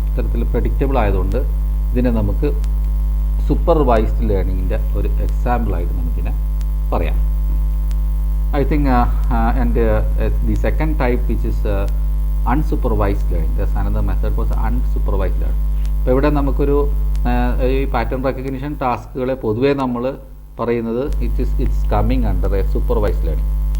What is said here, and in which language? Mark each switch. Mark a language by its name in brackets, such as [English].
[Malayalam] ഇത്തരത്തിൽ പ്രഡിക്റ്റബിൾ ആയതുകൊണ്ട് ഇതിനെ നമുക്ക് സൂപ്പർവൈസ്ഡ് ലേണിങ്ങിൻ്റെ ഒരു എക്സാമ്പിളായിട്ട് നമുക്കിതിനെ പറയാം. [English] I think the second type, which is unsupervised learning, there's another method for unsupervised learning. [Malayalam] അപ്പോൾ ഇവിടെ നമുക്കൊരു ഈ പാറ്റേൺ റെക്കഗ്നിഷൻ ടാസ്കുകളെ പൊതുവേ നമ്മൾ പറയുന്നത് [English] It's coming under a supervised learning.